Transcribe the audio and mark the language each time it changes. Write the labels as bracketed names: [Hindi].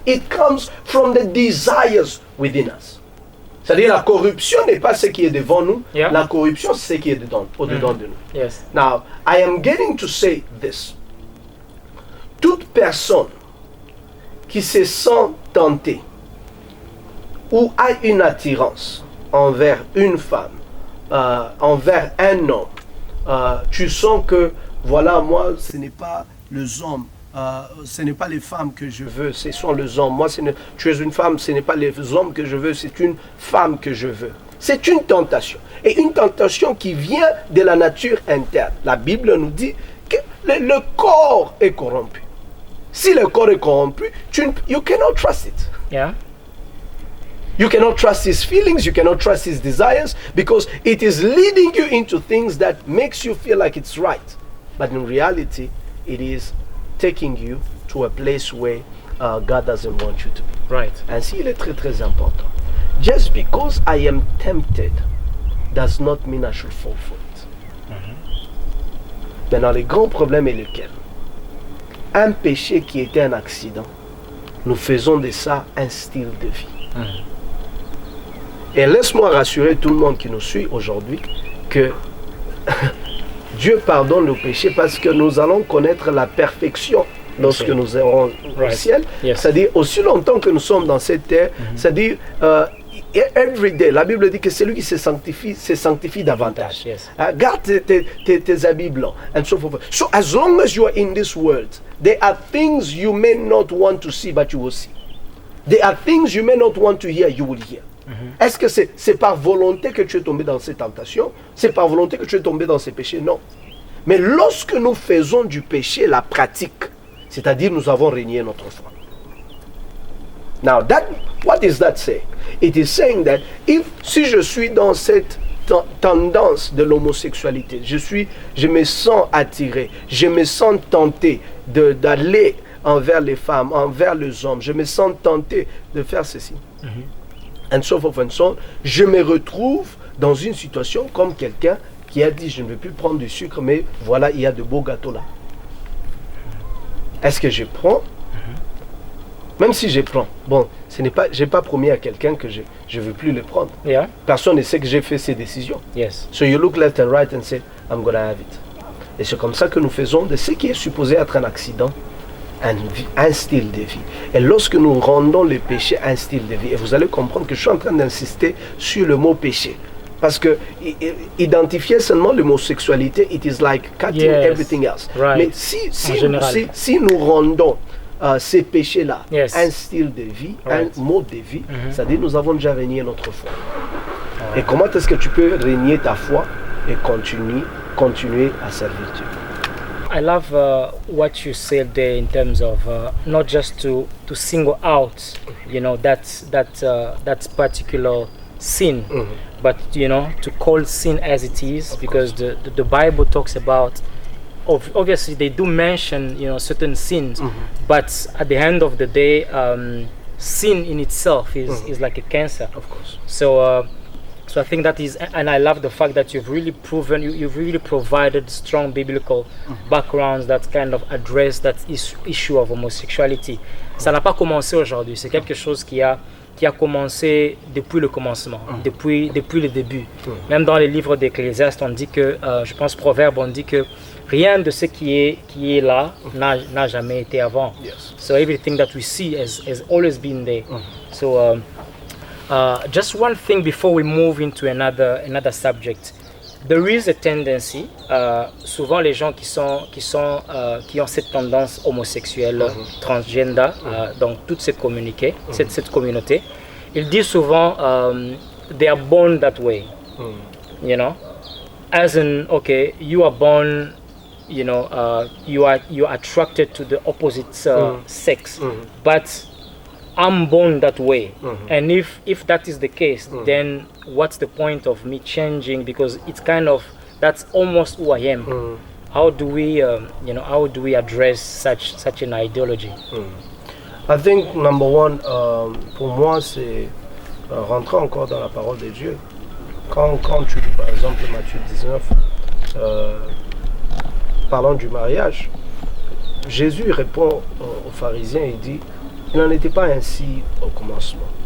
[English] It comes from the desires within us. [French] C'est-à-dire la corruption n'est pas ce qui est devant nous, la corruption c'est ce qui est au-dedans de nous. [English] Now, I am getting to say this. [French] Toute personne qui se sent tentée ou a une attirance envers une femme, envers un homme, tu sens que, voilà, moi, ce n'est pas les hommes, ce n'est pas les femmes que je veux, ce sont les hommes. Moi, tu es une femme, ce n'est pas les hommes que je veux, c'est une femme que je veux. C'est une tentation. Et une tentation qui vient de la nature interne. La Bible nous dit que le corps est corrompu. Si le corps est corrompu, [English] you cannot trust it. You cannot trust his feelings, you cannot trust his desires, because it is leading you into things that makes you feel like it's right. But in reality, it is taking you to a place where God doesn't want you to be. [French] Ainsi, il est très très important. [English] Just because I am tempted does not mean I should fall for it. [French] Maintenant, le grand problème est lequel? Un péché qui était un accident, nous faisons de ça un style de vie. Et laisse-moi rassurer tout le monde qui nous suit aujourd'hui que Dieu pardonne nos péchés parce que nous allons connaître la perfection lorsque nous serons au ciel. C'est-à-dire, aussi longtemps que nous sommes dans cette terre, c'est-à-dire, [English] every day, [French] la Bible dit que celui qui se sanctifie davantage. Garde tes habits blancs. [English] And so forth. So as long as you are in this world, there are things you may not want to see, but you will see. There are things you may not want to hear, you will hear. [French] Est-ce que c'est par volonté que tu es tombé dans ces tentations? C'est par volonté que tu es tombé dans ces péchés? Non. Mais lorsque nous faisons du péché la pratique, c'est-à-dire nous avons régné notre foi. [English] Now, what is that saying? It is saying that [French] si je suis dans cette tendance de l'homosexualité, je me sens attiré, je me sens tenté d'aller envers les femmes, envers les hommes, je me sens tenté de faire ceci. [English] And so forth and so on, [French] je me retrouve dans une situation comme quelqu'un qui a dit je ne veux plus prendre du sucre, mais voilà, il y a de beaux gâteaux là. Est-ce que je prends? Même si je prends, bon, je n'ai pas promis à quelqu'un que je ne veux plus le prendre. Personne ne sait que j'ai fait ces décisions. [English] So you look left and right and say, I'm going to have it. [French] Et c'est comme ça que nous faisons de ce qui est supposé être un accident, un style de vie. Et lorsque nous rendons le péché un style de vie, et vous allez comprendre que je suis en train d'insister sur le mot péché. Parce que identifier seulement l'homosexualité, [English] it is like cutting everything else. [French] Mais si nous rendons ces péchés-là un style de vie, un mode de vie, c'est-à-dire nous avons déjà régné notre foi. Et comment est-ce que tu peux régner ta foi et continuer à servir Dieu? [English] I love what you said there in terms of not just to single out, that particular sin, but to call sin as it is, because the Bible talks about. Obviously, they do mention certain sins, but at the end of the day, sin in itself is like a cancer. Of course. So I think that is, and I love the fact that you've really provided strong biblical backgrounds that kind of address that issue of homosexuality. [French] Ça n'a pas commencé aujourd'hui, c'est quelque chose qui a commencé depuis le commencement, depuis le début. Même dans les livres d'Ecclésiaste, on dit que, je pense Proverbe, on dit que rien de ce qui est là n'a jamais été avant. [English] So everything that we see has always been there. So Just one thing before we move into another subject. There is a tendency, [French] souvent les gens qui ont cette tendance homosexuelle, transgender, donc toute cette communauté, cette communauté, ils disent souvent [English] they are born that way, you know, as in, okay, you are born, you know, you are attracted to the opposite sex, but I'm born that way, and if that is the case, then what's the point of me changing? Because it's kind of, that's almost who I am. How do we, how do we address such an ideology? I think number one, [French] pour moi, c'est rentrer encore dans la parole de Dieu. Quand tu lis par exemple Matthieu 19, parlant du mariage, Jésus répond aux pharisiens et dit, il n'en était pas ainsi au commencement.